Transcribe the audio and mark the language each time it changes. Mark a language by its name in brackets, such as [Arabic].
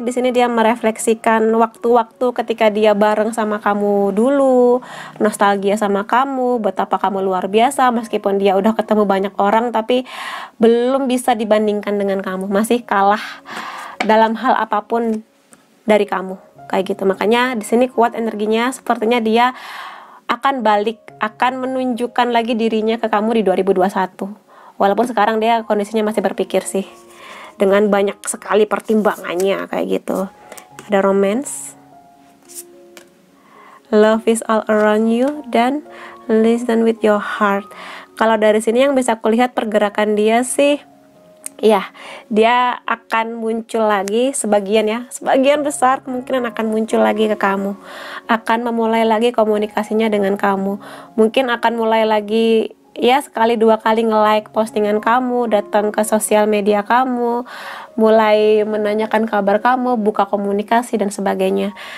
[Indonesian] Di sini dia merefleksikan waktu-waktu ketika dia bareng sama kamu dulu, nostalgia sama kamu, betapa kamu luar biasa meskipun dia udah ketemu banyak orang tapi belum bisa dibandingkan dengan kamu, masih kalah dalam hal apapun dari kamu, kayak gitu. Makanya di sini kuat energinya, sepertinya dia akan balik, akan menunjukkan lagi dirinya ke kamu di 2021. Walaupun sekarang dia kondisinya masih berpikir sih, dengan banyak sekali pertimbangannya kayak gitu. [English] Ada romance, love is all around you, dan listen with your heart. [Indonesian] Kalau dari sini yang bisa aku lihat pergerakan dia sih, ya dia akan muncul lagi, sebagian besar kemungkinan akan muncul lagi ke kamu, akan memulai lagi komunikasinya dengan kamu, mungkin akan mulai lagi ya sekali dua kali nge-like postingan kamu, datang ke sosial media kamu, mulai menanyakan kabar kamu, buka komunikasi dan sebagainya.